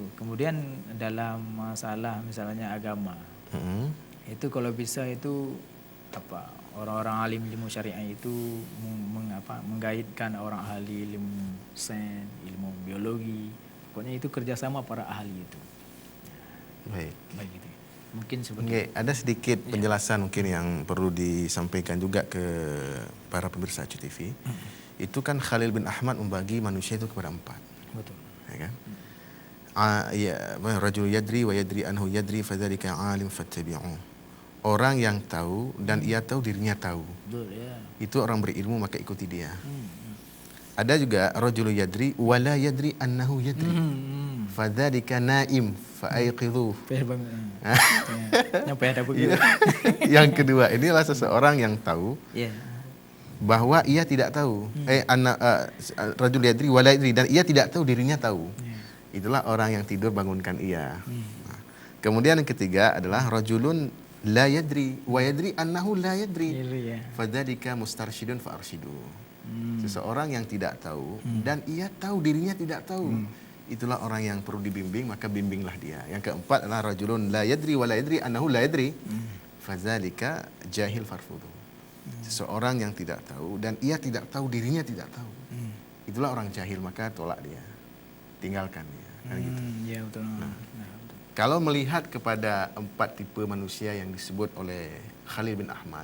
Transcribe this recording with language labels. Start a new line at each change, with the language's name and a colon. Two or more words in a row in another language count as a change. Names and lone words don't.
Indonesian: Kemudian dalam masalah misalnya agama, itu kalau bisa itu orang-orang alim ilmu syariah itu menggaitkan orang ahli ilmu sains, ilmu biologi, Pokoknya itu kerjasama para ahli itu. Baik. Baik itu. Mungkin seperti Oke, ada sedikit penjelasan mungkin yang perlu disampaikan juga ke para pemirsa Acu TV. Itu kan Khalil bin Ahmad membagi manusia itu kepada 4. betul. Ya kan?
Arabic: رجل يدري ويدري أنه يدري فذلك عالم فاتبعوه.
Indonesian: Orang yang tahu dan ia tahu dirinya tahu. Betul ya. Itu orang berilmu maka ikuti dia. Ada juga
Arabic: رجل يدري ولا يدري أنه يدري. فذلك نائم فأيقظوه.
Indonesian: Payah banget. Nyampe ada begitu. Yang kedua, inilah seseorang yang tahu Ya. bahwa ia tidak tahu.
Arabic: رجل يدري ولا يدري,
Indonesian: dan ia tidak tahu dirinya tahu. Itulah orang yang tidur bangunkan ia. Nah, kemudian yang ketiga adalah
Arabic: رجل لا يدري ويدري أنه لا يدري.
Indonesian: Ya.
Arabic: فذلك مسترشد فأرشدوه.
Indonesian: Seseorang yang tidak tahu dan ia tahu dirinya tidak tahu. Itulah orang yang perlu dibimbing, maka bimbinglah dia. Yang keempat adalah
Arabic: رجل لا يدري ولا يدري أنه لا يدري فذلك جاهل فارفضوه.
Indonesian: Seseorang yang tidak tahu dan ia tidak tahu dirinya tidak tahu. Itulah orang jahil, maka tolak dia. Tinggalkan dia. Kan gitu. Ya betul. Nah, betul. Kalau melihat kepada 4 tipe manusia yang disebut oleh Khalil bin Ahmad,